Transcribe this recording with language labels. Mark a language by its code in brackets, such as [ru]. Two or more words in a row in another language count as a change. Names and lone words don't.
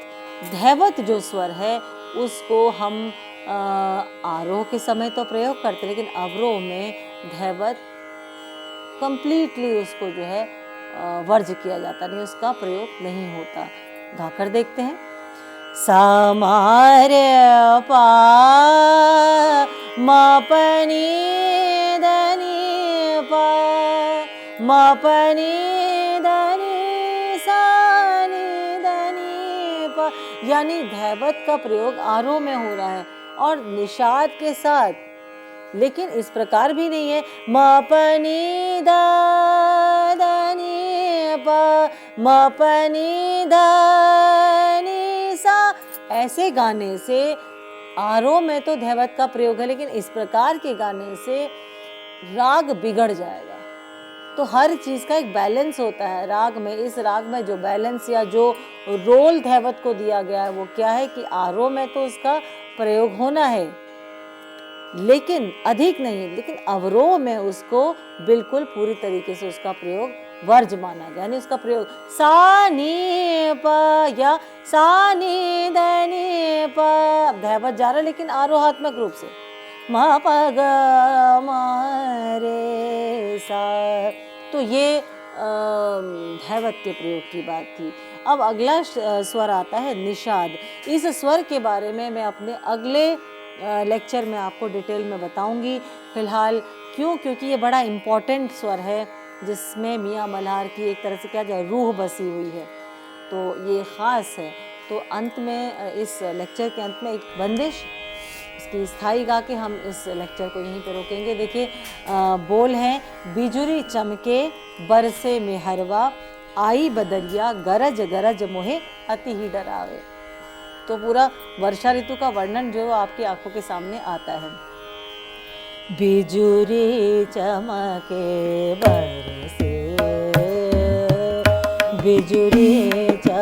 [hi] धैवत जो स्वर है उसको हम आरोह के समय तो प्रयोग करते हैं, लेकिन अवरोह में धैवत कंप्लीटली उसको जो है वर्ज किया जाता, नहीं उसका प्रयोग नहीं होता। गाकर देखते हैं। सा मा रे पा मा प नी ध नी पा मा प नी ध नी सा नी ध नी पा, यानी धैवत का प्रयोग आरोह में हो रहा है और निषाद के साथ, लेकिन इस प्रकार भी नहीं है मा प नी ध नी पा मा प नी ध नी सा। ऐसे गाने से आरोह में तो धैवत का प्रयोग है, लेकिन इस प्रकार के गाने से राग बिगड़ जाएगा। तो हर चीज़ का एक बैलेंस होता है राग में। इस राग में जो बैलेंस या जो रोल धैवत को दिया गया है वो क्या है कि आरोह में तो उसका प्रयोग होना है लेकिन अधिक नहीं, लेकिन अवरोह में उसको बिल्कुल पूरी तरीके से उसका प्रयोग वर्ज माना गया, यानी उसका प्रयोग सा नी प या सा नी ध नी प। धैवत जा रहा है लेकिन आरोहात्मक रूप से मा प ग मा रे सा। तो ये धैवत के प्रयोग की बात थी। अब अगला स्वर आता है निषाद। इस स्वर के बारे में मैं अपने अगले लेक्चर में आपको डिटेल में बताऊंगी। फिलहाल क्योंकि ये बड़ा इम्पॉर्टेंट स्वर है जिसमें मियाँ मल्हार की एक तरह से क्या जाए रूह बसी हुई है, तो ये ख़ास है। तो अंत में इस लेक्चर के अंत में एक बंदिश इसकी स्थाई गा के हम इस लेक्चर को यहीं पे रोकेंगे। देखिए बोल हैं बिजुरी चमके बरसे में हरवा आई बदरिया गरज गरज मोहे अति ही डरावे। तो पूरा वर्षा ऋतु का वर्णन जो आपकी आंखों के सामने आता है। बिजुरी चमके बरसे बिजुरी